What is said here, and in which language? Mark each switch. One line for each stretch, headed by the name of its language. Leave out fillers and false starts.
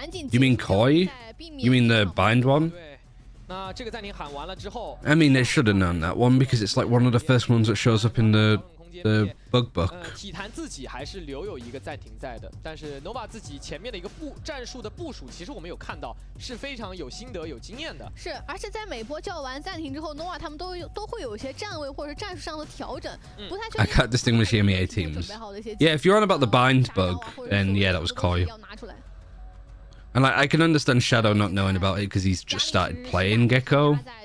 English: You mean koi? You mean the bind one? I mean, they should have known that one because it's like one of the first ones that shows up in the bug book.
Chinese: 体坛自己还是留有一个暂停在的，但是 Nova 自己前面的一个战术的部署，其实我们有看到是非常有心得、有经验的。是，而且在每波叫完暂停之后 ，Nova 他们都会有一些站位或者战术上的调整，不太确定。
English: I can't distinguish the MEA teams. Yeah, if you're on about the bind bug, then yeah, that was koi. And like, I can understand Shadow not knowing about it because he's just started playing Gecko.